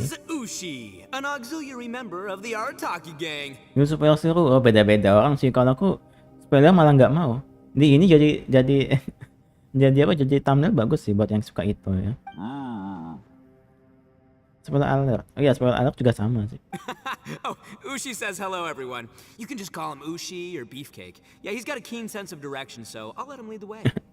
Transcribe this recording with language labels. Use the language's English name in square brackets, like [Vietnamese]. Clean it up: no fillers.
[English] is Ushi, an auxiliary member of the Arataki gang. [Indonesian] Ini supaya seru. Oh beda-beda orang sih. Kalau aku spoiler malah nggak mau. Ini jadi jadi apa? Jadi thumbnail bagus sih buat yang suka itu ya. [English] Spoiler alert. [Indonesian] Oh iya, spoiler alert juga sama sih. [English] Oh, Ushi says hello, everyone. You can just call him Ushi or Beefcake. Yeah, he's got a keen sense of direction, so I'll let him lead the way.